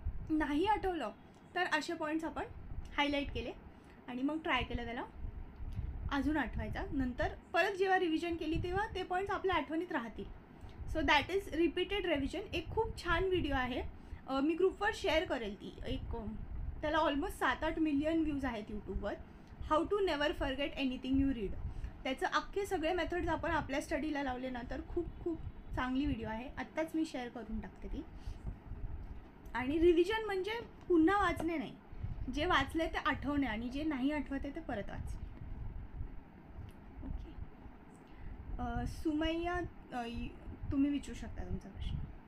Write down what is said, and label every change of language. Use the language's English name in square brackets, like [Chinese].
[Marathi] नाही आठवलं तर असे पॉईंट्स आपण हायलाईट केले आणि मग ट्राय केलं त्याला अजून आठवायचा. नंतर परत जेव्हा रिव्हिजन केली तेव्हा ते पॉईंट्स आपल्या आठवणीत राहतील. [English] So that is repeated revision. [Marathi] एक खूप छान व्हिडिओ आहे, मी ग्रुपवर शेअर करेल ती. त्याला ऑलमोस्ट 7-8 मिलियन व्ह्यूज आहेत यूट्यूबवर. [English] How to never forget anything you read. [Marathi] त्याचं अख्खे सगळे मेथड्स आपण आपल्या स्टडीला लावले ना तर खूप चांगली व्हिडिओ आहे. आत्ताच मी शेअर करून टाकते ती. आणि रिव्हिजन म्हणजे पुन्हा वाचणे नाही, जे वाचले ते आठवणे आणि जे नाही आठवते ते परत वाचणे. ओके, सुमैया, तुम्ही विचारू शकता तुमचा प्रश्न.